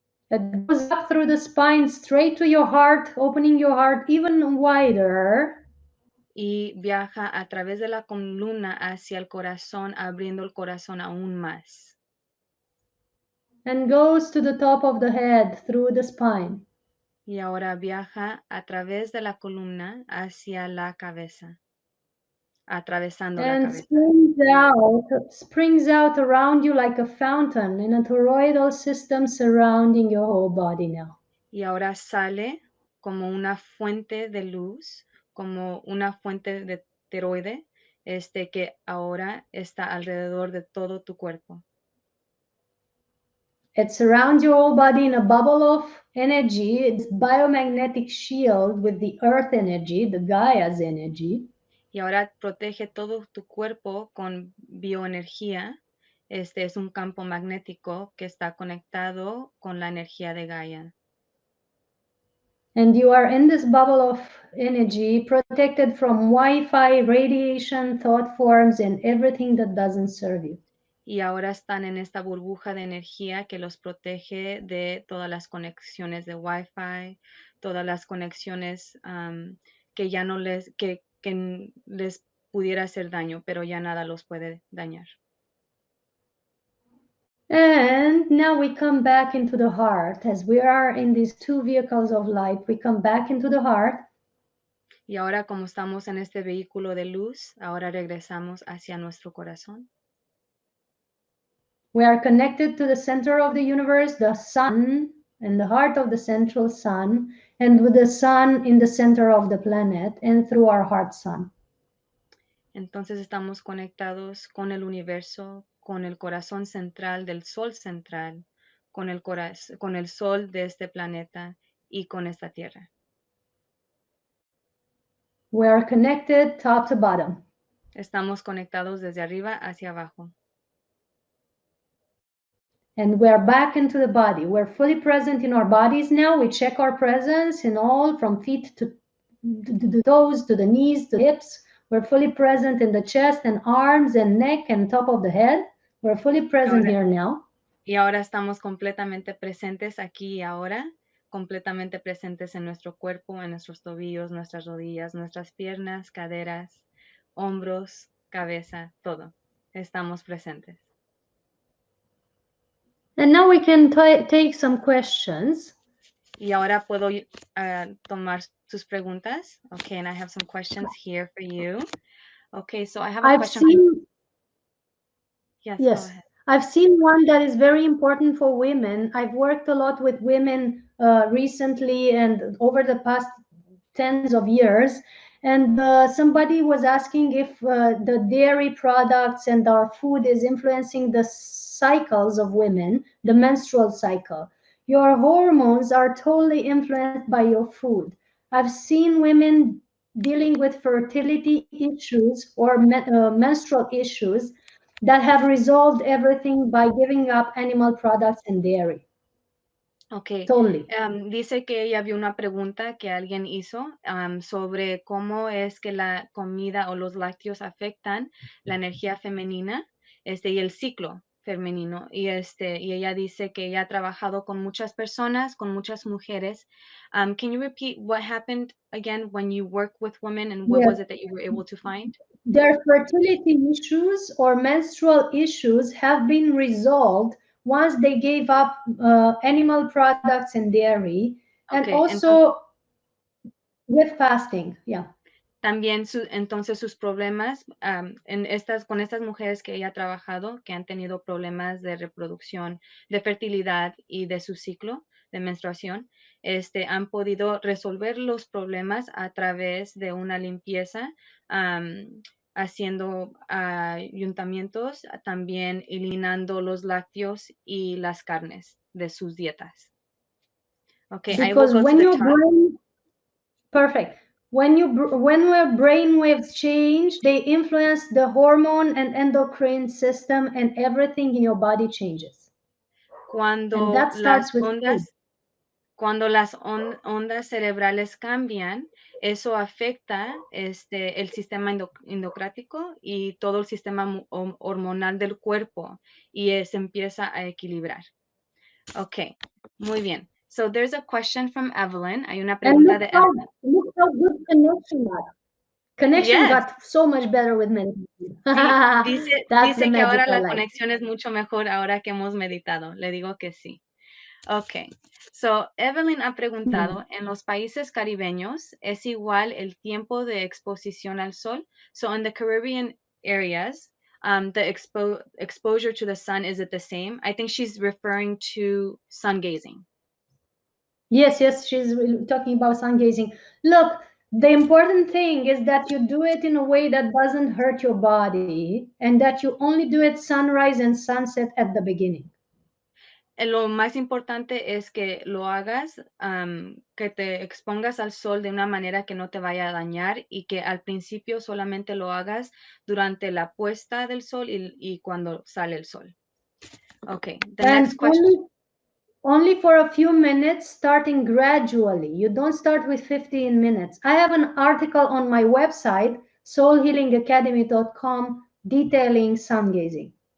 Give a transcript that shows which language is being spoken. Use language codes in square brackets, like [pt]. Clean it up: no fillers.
[en] It goes up through the spine straight to your heart, opening your heart even wider. [es] Y viaja a través de la columna hacia el corazón, abriendo el corazón aún más. [en] And goes to the top of the head through the spine. [es] Y ahora viaja a través de la columna hacia la cabeza, atravesando la [en] And [es] cabeza. [en] springs out around you like a fountain in a toroidal system surrounding your whole body now. [es] Y ahora sale como una fuente de luz, como una fuente de teroide, que ahora está alrededor de todo tu cuerpo. [en] It surrounds your whole body in a bubble of energy, it's biomagnetic shield with the earth energy, the Gaia's energy. [es] Y ahora protege todo tu cuerpo con bioenergía. Es un campo magnético que está conectado con la energía de Gaia. [en] And you are in this bubble of energy, protected from Wi-Fi, radiation, thought forms, and everything that doesn't serve you. [es] Y ahora están en esta burbuja de energía que los protege de todas las conexiones de Wi-Fi, todas las conexiones que ya no que les pudiera hacer daño, pero ya nada los puede dañar. [en] And now we come back into the heart. As we are in these two vehicles of light, we come back into the heart. [es] Y ahora como estamos en este vehículo de luz, ahora regresamos hacia nuestro corazón. [en] We are connected to the center of the universe, the sun, and the heart of the central sun, and with the sun in the center of the planet, and through our heart sun. [es] Entonces estamos conectados con el universo, con el corazón central del sol central, con el sol de este planeta y con esta tierra. [en] We are connected top to bottom. [es] Estamos conectados desde arriba hacia abajo. [en] And we are back into the body. We're fully present in our bodies now. We check our presence in all from feet to the toes, to the knees, to the hips. We're fully present in the chest and arms and neck and top of the head. We're fully present [es] Ahora, [en] here now. [es] y ahora estamos completamente presentes aquí y ahora, completamente presentes en nuestro cuerpo, en nuestros tobillos, nuestras rodillas, nuestras piernas, caderas, hombros, cabeza, todo. Estamos presentes. [en] And now we can take some questions. [es] Y ahora puedo tomar sus preguntas. [en] Okay, and I have some questions here for you. Okay, so I have a question. Yes, go ahead. I've seen one that is very important for women. I've worked a lot with women recently and over the past tens of years. And somebody was asking if the dairy products and our food is influencing the cycles of women, the menstrual cycle. Your hormones are totally influenced by your food. I've seen women dealing with fertility issues or menstrual issues that have resolved everything by giving up animal products and dairy. Okay. Totally. [es] Dice que ella vio una pregunta que alguien hizo sobre cómo es que la comida o los lácteos afectan la energía femenina y el ciclo femenino. Y ella dice que ella ha trabajado con muchas personas, con muchas mujeres. [en] Can you repeat what happened again when you work with women and what was it that you were able to find? Their fertility issues or menstrual issues have been resolved once they gave up animal products and dairy, and Okay, also with fasting. Yeah. [es] También entonces sus problemas con estas mujeres que ella ha trabajado, que han tenido problemas de reproducción, de fertilidad y de su ciclo de menstruación, han podido resolver los problemas a través de una limpieza, haciendo ayuntamientos, también eliminando los lácteos y las carnes de sus dietas. [en] Okay, I will Because go to when the your top. brain, perfect. When your brain waves change, they influence the hormone and endocrine system, and everything in your body changes. And that starts with food. [es] Cuando las ondas cerebrales cambian, eso afecta el sistema endocrático y todo el sistema hormonal del cuerpo y se empieza a equilibrar. Ok, muy bien. [en] So there's a question from Evelyn. [es] Hay una pregunta de Evelyn. [en] Look how good connection got. Connection got so much better with meditation. [es] Sí, [en] That's [es] dice [en] the [es] que ahora [en] magic I [es] la [en] like. [es] conexión es mucho mejor ahora que hemos meditado. Le digo que sí. Ok, so Evelyn ha preguntado, ¿en los países caribeños es igual el tiempo de exposición al sol? [en] So in the Caribbean areas, the exposure to the sun, is it the same? I think she's referring to sun gazing. Yes, she's talking about sun gazing. Look, the important thing is that you do it in a way that doesn't hurt your body and that you only do it sunrise and sunset at the beginning. Lo más importante es que lo hagas, que te expongas al sol de una manera que no te vaya a dañar y que al principio solamente lo hagas durante la puesta del sol y cuando sale el sol. Okay, the next question. Only for a few minutes, starting gradually. You don't start with 15 minutes. I have an article on my website, soulhealingacademy.com, detailing sun gazing.